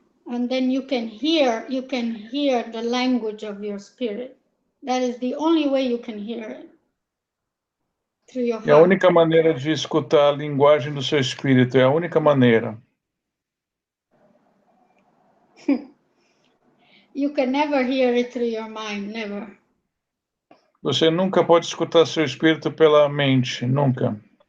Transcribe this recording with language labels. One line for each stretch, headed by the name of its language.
English: And then you can hear the language of your spirit. That is the only way you can hear it. Through your heart.
Portuguese: É a única maneira de escutar a linguagem do seu espírito, é a única maneira.
English: You can never hear it through your mind, never.
Portuguese: Você nunca pode escutar seu espírito pela mente, nunca.